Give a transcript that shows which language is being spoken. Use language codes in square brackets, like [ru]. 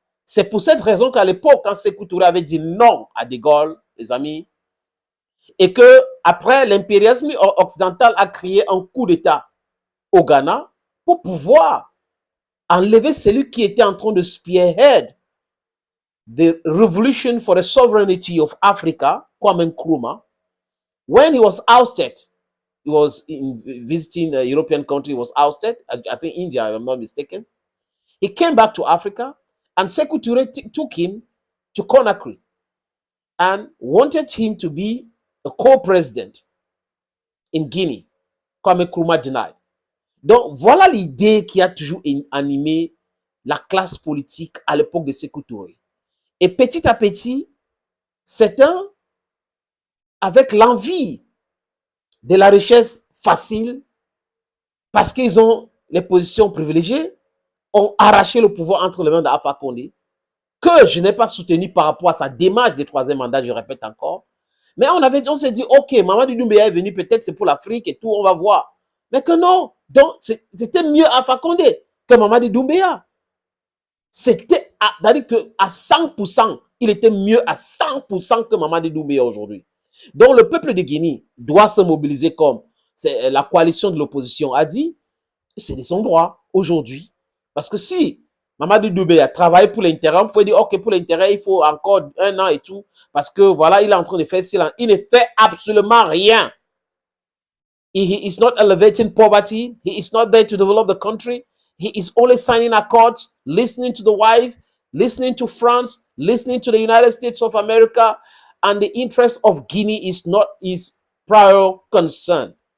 [fr] C'est pour cette raison qu'à l'époque, quand Sékou Touré avait dit non à De Gaulle, les amis, et que après l'impérialisme occidental a créé un coup d'État au Ghana pour pouvoir enlever celui qui était en train de [en] spearhead the revolution for the sovereignty of Africa, [fr] Kwame Nkrumah. [en] When he was ousted, he was visiting a European country, he was ousted, I think India, if I'm not mistaken. He came back to Africa, and Sékou Touré took him to Conakry and wanted him to be a co-president in Guinea. Kwame Nkrumah denied. [fr] Donc, voilà l'idée qui a toujours animé la classe politique à l'époque de Sékou Touré. Et petit à petit, certains, avec l'envie de la richesse facile, parce qu'ils ont les positions privilégiées, ont arraché le pouvoir entre les mains d'Alpha Condé, que je n'ai pas soutenu par rapport à sa démarche de troisième mandat, je répète encore. Mais on s'est dit, ok, Mamadou Doumbouya est venu, peut-être c'est pour l'Afrique et tout, on va voir. Mais que non, donc c'était mieux Alpha Condé que Mamadou Doumbouya. C'était, c'est-à-dire qu'à 100%, il était mieux à 100% que Mamadou Doumbouya aujourd'hui. Donc le peuple de Guinée doit se mobiliser comme la coalition de l'opposition a dit, c'est de son droit aujourd'hui. Parce que si Mamadou Doumbouya travaille pour l'intérêt, on peut dire, ok, pour l'intérêt, il faut encore 1 an et tout, parce que voilà, il est en train de faire silence. Il ne fait absolument rien. [en] He is not elevating poverty. He is not there to develop the country. He is only signing accords, listening to the wife, listening to France, listening to the United States of America, and the interest of Guinea is not his prior concern.